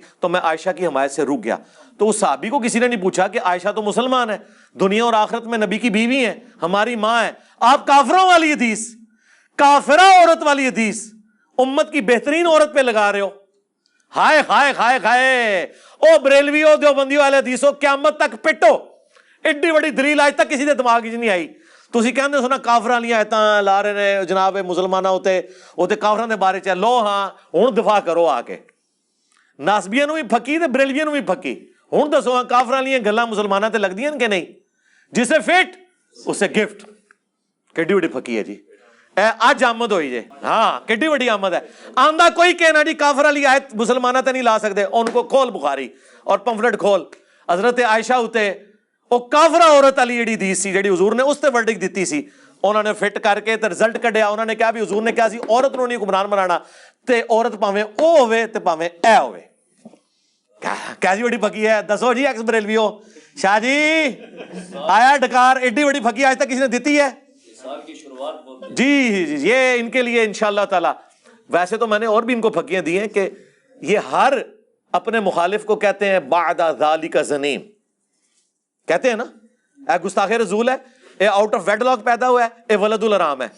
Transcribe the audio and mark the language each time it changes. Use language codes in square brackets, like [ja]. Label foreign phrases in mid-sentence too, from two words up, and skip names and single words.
[ur] تو میں عائشہ کی حمایت سے رک گیا. تو اس صحابی کو کسی نے نہیں پوچھا کہ عائشہ تو مسلمان ہے، دنیا اور آخرت میں نبی کی بیوی ہیں، ہماری ماں ہے، آپ کافروں والی حدیث، کافرہ عورت والی حدیث امت کی بہترین عورت پہ لگا رہے ہو. ہائے ہائے ہائے ہائے. [pa] او بریلویو دیوبندیو والے حدیثوں قیامت تک پٹو. ایڈی بڑی دلیل آج تک کسی دے دماغ وچ نہیں آئی. تسی کہندے سو نا کافراں والیاں آیتاں لا رہے نے جناب مسلماناں اوتے کافراں دے بارے چ لو ہاں ہن دفاع کرو آ کے. ناسبیاں نوں بھی پھکی تے بریلویاں نوں بھی پھکی. ہن دسو ہاں کافراں والیاں گلاں مسلماناں تے لگدیاں کہ نہیں؟ جسے فٹ اسے گفٹ. کیڈی بڑی پھکی ہے جی، اج آمد ہوئی جے. ہاں کیڈی بڑی آمد ہے. آندا کوئی کہنا جی کافر والی آیت مسلماناں تے نہیں لا سکدے. [ur] ان کو کھول بخاری اور پمفلٹ کھول. [pa] حضرت عائشہ اتے او کافرہ عورت والی جڑی حدیث سی جڑی حضور نے اس تے ورڈکٹ دتی سی، انہوں نے فٹ کر کے تے رزلٹ کڈیا. انہوں نے کہا بھی حضور نے کہا سی عورت نوں نہیں حکمران بنانا تے عورت پاویں او ہوے تے پاویں اے ہوے. کیسی بڑی پھکی ہے دسو جی ایکس بریلویو. شاہ جی آیا ڈکار ایڈی بڑی پھکی آج تک کسی نے دیتی ہے؟ [ur] جی یہ ان کے لیے [ar] انشاءاللہ تعالی. [ur] ویسے تو میں نے اور بھی ان کو پھکیاں دی ہیں کہ یہ ہر اپنے مخالف کو کہتے ہیں [ar] بعد ذالک زنیم، [ur] کہتے ہیں نا اے گستاخ رسول ہے، اے [en] out of wedlock [ur] پیدا ہوا ہے، اے [ar] ولد الحرام [ur] ہے.